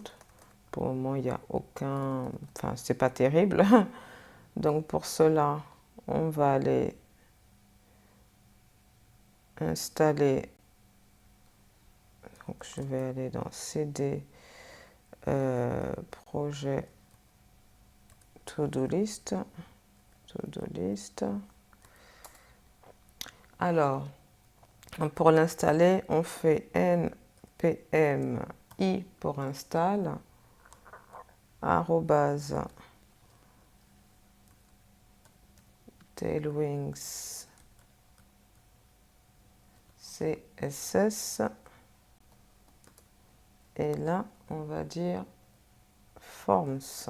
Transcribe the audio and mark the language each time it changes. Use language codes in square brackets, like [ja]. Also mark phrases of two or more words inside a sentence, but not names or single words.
[fr] Pour le moment, il n'y a aucun, enfin c'est pas terrible. Donc pour cela, on va aller installer. Donc je vais aller dans CD, projet, to-do list. Alors, pour l'installer, on fait npm i pour install, arrobase tailwings css, et là on va dire forms.